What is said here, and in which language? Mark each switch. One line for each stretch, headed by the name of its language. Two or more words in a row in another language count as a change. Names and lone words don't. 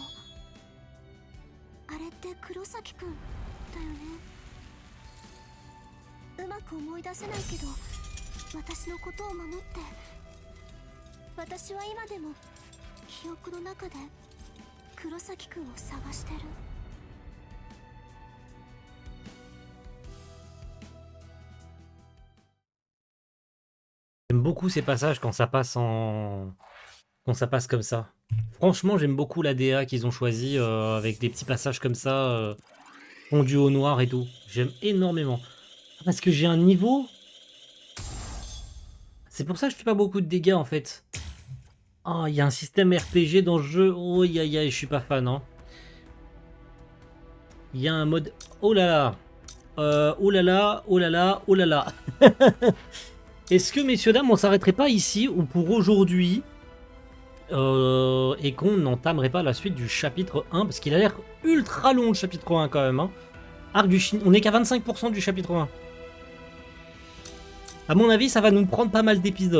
Japanese: あれって黒崎くんだよね。うまく思い出せないけど、私のことを守って。私は今でも記憶の中で黒崎くんを探してる。
French: J'aime beaucoup ces passages quand ça passe en... Quand ça passe comme ça. Franchement, j'aime beaucoup la DA qu'ils ont choisi avec des petits passages comme ça, fondus au noir et tout. J'aime énormément. Parce que j'ai un niveau... C'est pour ça que je fais pas beaucoup de dégâts en fait. Oh, il y a un système RPG dans le jeu. Oh, aïe aïe aïe, je suis pas fan. Hein. Il y a un mode... Oh là là. Oh là là, oh là là, oh là là. Est-ce que, messieurs, dames, on s'arrêterait pas ici ou pour aujourd'hui et qu'on n'entamerait pas la suite du chapitre 1? Parce qu'il a l'air ultra long, le chapitre 1, quand même. Hein. Arc du Chine, on est qu'à 25% du chapitre 1. À mon avis, ça va nous prendre pas mal d'épisodes.